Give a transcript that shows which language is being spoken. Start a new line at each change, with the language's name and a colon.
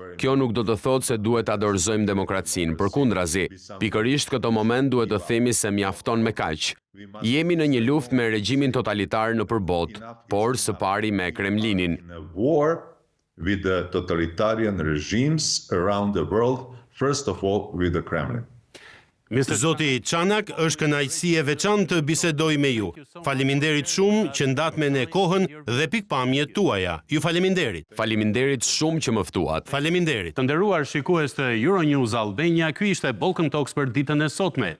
Albanian: Kjo nuk do të thotë se duhet ta dorëzojmë demokracinë, përkundrazi. Pikërisht këtë moment duhet të themi se mjafton me kaq. Jemi në një luftë me regjimin totalitar nëpër botë, por së pari me Kremlinin.
English: in a war with the totalitarian regimes around the world first of all with the Kremlin.
Albanian: Zoti Çanak, është kënaqësi e veçantë të bisedoj me ju. Faleminderit shumë që ndatme në kohën dhe pikpamjet tuaja. Ju faleminderit. Faleminderit shumë që më ftuat. Faleminderit. Të nderuar shikues të Euronews Albania, ky ishte Balkan Talks për ditën e sotme.